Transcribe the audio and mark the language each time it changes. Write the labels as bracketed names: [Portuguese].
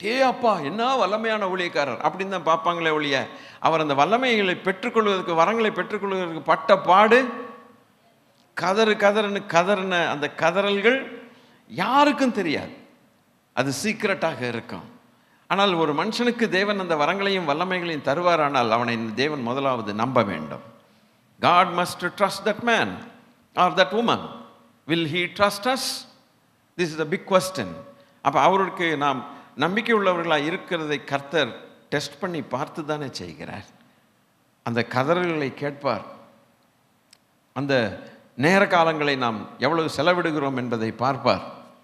[Tamil] அப்பா என்ன வல்லமையான ஊழியக்காரர் அப்படின்னு தான் பார்ப்பாங்களே ஒழிய, அவர் அந்த வல்லமைகளை பெற்றுக்கொள்வதற்கு, வரங்களை பெற்றுக்கொள்வதற்கு பட்ட பாடு, கதறின அந்த கதறல்கள் யாருக்கும் தெரியாது. அது சீக்கிரட்டாக இருக்கும். ஆனால் ஒரு மனுஷனுக்கு தேவன் அந்த வரங்களையும் வல்லமைகளையும் தருவாரானால் அவனை தேவன் முதலாவது நம்ப வேண்டும். [English] God must trust that man or that woman. Will he trust us? This is a big question. [Tamil] அப்போ அவருக்கு நாம் நம்பிக்கை உள்ளவர்களாக இருக்கிறதை கர்த்தர் டெஸ்ட் பண்ணி பார்த்து தானே செய்கிறார். அந்த கதறல்களை கேட்பார். அந்த நேர காலங்களை நாம் எவ்வளவு செலவிடுகிறோம் என்பதை பார்ப்பார்.